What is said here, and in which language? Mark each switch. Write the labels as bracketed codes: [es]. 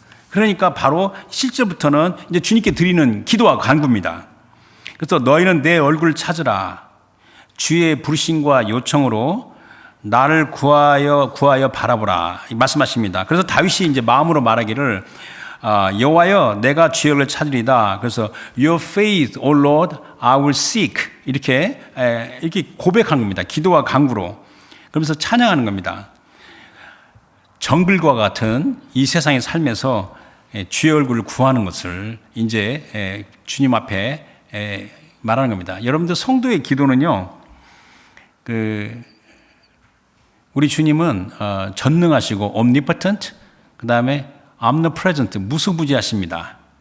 [ko] 그러니까 바로 7절부터는 이제 주님께 드리는 기도와 간구입니다. 그래서 너희는 내 얼굴을 찾으라. 주의 부르심과 요청으로 나를 구하여 바라보라 말씀하십니다. 그래서 다윗이 이제 마음으로 말하기를 여호와여 내가 주의 얼굴을 찾으리다. [en] 그래서 Your faith, O Lord, I will seek [ko] 이렇게 고백한 겁니다. 기도와 간구로. 그러면서 찬양하는 겁니다. 정글과 같은 이 세상의 삶에서 주의 얼굴을 구하는 것을 이제 주님 앞에 말하는 겁니다. 여러분들 성도의 기도는요, 우리 주님은 전능하시고 omnipotent, 그 다음에 omnipresent, 무수부지하십니다.